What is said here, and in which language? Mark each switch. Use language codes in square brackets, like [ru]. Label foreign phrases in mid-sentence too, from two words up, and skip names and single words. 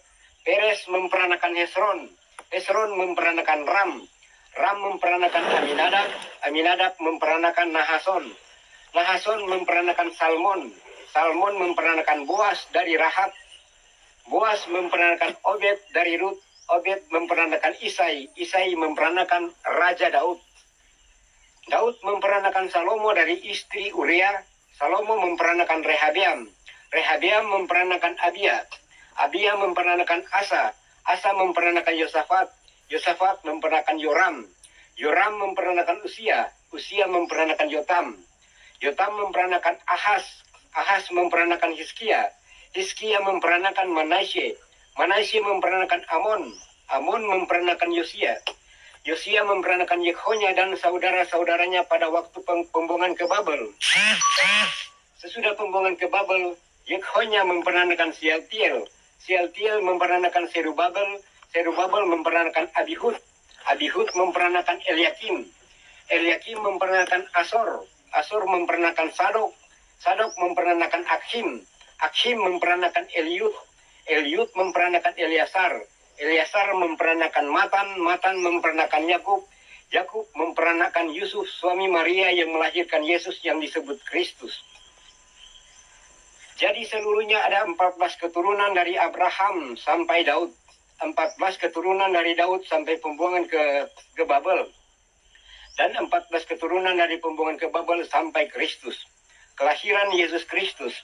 [id] Peres memperanakan Hesron, Hesron memperanakan Ram, Ram memperanakan Aminadab, Aminadab memperanakan Nahason, Nahason memperanakan Salmon, Salmon memperanakan Boas dari Rahab, Boas memperanakan Obed dari Rut, Obed memperanakan Isai, Isai memperanakan Raja Daud. Daud memperanakan Salomo dari istri Uria, Salomo memperanakan Rehabeam, Rehabeam memperanakan Abia, Abia memperanakan Asa, Asa memperanakan Yosafat, Yosafat memperanakan Yoram, Yoram memperanakan Usia, Usia memperanakan Yotam, Yotam memperanakan Ahaz, Ahaz memperanakan Hizkia, Hizkia memperanakan Manasye, Manasye memperanakan Amon, Amon memperanakan Yosia, Yosia memperanakan Yekhonya dan saudara-saudaranya pada waktu pembuangan ke Babel. Sesudah pembuangan ke Babel, Yekhonya memperanakan Sealtiel, Sealtiel memperanakan Serubabel, Serubabel memperanakan Abihud, Abihud memperanakan Eliakim, Eliakim memperanakan Asor, Asor memperanakan Sadok, Sadok memperanakan Akhim, Akhim memperanakan Eliud, Eliud memperanakan Eleasar, Eleasar memperanakan Matan, Matan memperanakan Yakub, Yakub memperanakan Yusuf suami Maria yang melahirkan Yesus yang disebut Kristus. Jadi seluruhnya ada 14 keturunan dari Abraham sampai Daud, 14 keturunan dari Daud sampai pembuangan ke Babel, dan 14 keturunan dari pembuangan ke Babel sampai Kristus, kelahiran Yesus Kristus.